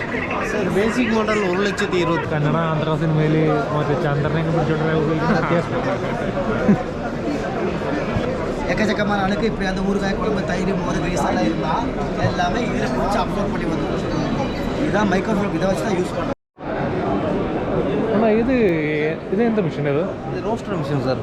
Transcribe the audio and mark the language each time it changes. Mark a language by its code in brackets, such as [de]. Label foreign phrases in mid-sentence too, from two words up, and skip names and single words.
[en] sir basic model 1,20,000 [ml] കന്നഡ ആന്ധ്ര സിനിമയിൽ മറ്റേ ചന്ദ്രനെയൊക്കെ പിടിച്ചോണ്ടിരുന്ന ഉപയോഗിക്കുന്ന അത്യാവശ്യം [ta] எக்கச்சக்கமான அணுக்கு இப்படி அந்த ஊறுகாய் குழம்பு தயிர் மோர் கிரீஸெல்லாம் இருந்தால் எல்லாமே இதில் பிடிச்சி அப்லோட் பண்ணி வந்துடும். இதுதான் மைக்ரோஃபோன், இதை வச்சு தான் யூஸ் பண்ணுறோம். ஆனால் இது எந்த மிஷின் இது [en] roaster machine sir.